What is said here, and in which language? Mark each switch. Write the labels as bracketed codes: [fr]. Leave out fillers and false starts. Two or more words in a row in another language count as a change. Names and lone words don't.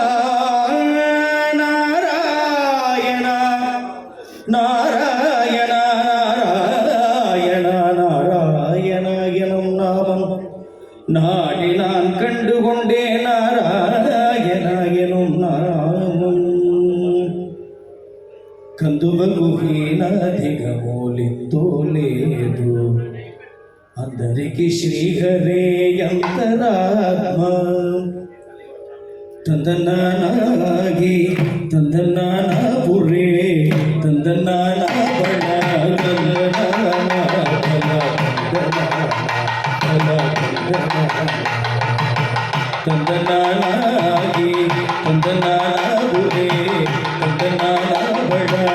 [ta] நாராயணா நாராயணா நாராயணா நாராயணா எனும் நாமம் நாடி நான் கண்டு கொண்டேன் நாராயணா எனும் நாமம் [te] కందువగుహీనాధిగమూలితో లేదు అందరికి శ్రీహరే అంతరాత్మ తందనాగి తందనాపురే తందనాన బళ తందనాగి తందనాపురే తందనాన బళ